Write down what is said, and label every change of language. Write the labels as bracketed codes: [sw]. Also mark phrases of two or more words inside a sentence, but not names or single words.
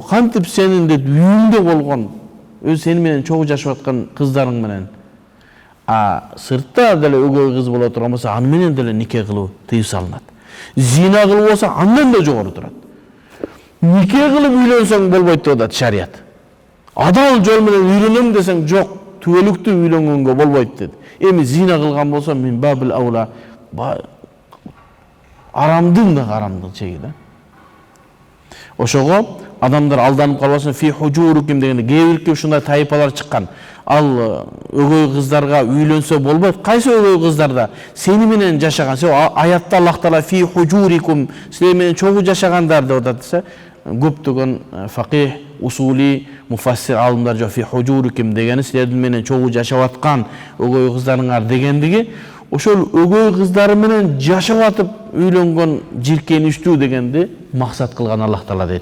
[ky] Кантип сенин деп үйүңдө болгон, өз сени менен чогуу жашап аткан кыздарың менен, сыртта деле өгөй кыз боло турган болсо, аны менен деле нике кылуу тыюу салынат. Зина кылып болсо, андан да жогору турат. Нике кылып үйлөнсөң болбойт деп атат шарият. Адал жол менен үйлөнөм десең, жок, түбөлүктүү үйлөнгөнгө болбойт деди. Эми зина кылган болсо, [ar] من باب أولى, [ky] арамдын да арамдын чеги да. Ошого адамдар алданып калбасын, [ar] في حجوركم [ky] дегенде кээ бирки ушундай тайпалар чыккан. Ал өгөй кыздарга үйлөнсө болбойт. Кайсы өгөй кыздарда сени менен жашаган, аятта Аллах Таала [ar] في حجوركم, [ky] силер менен чогуу жашагандар деп атат десе, көптөгөн факих, усули, муфассир алымдар жок, [ar] في حجوركم [ky] дегени силердин менен чогуу жашап аткан өгөй кыздарыңар дегендиги, ошол өгөй кыздары менен жашап атып үйлөнгөн жиркеничтүү дегенди максат кылган Аллах Таала дейт.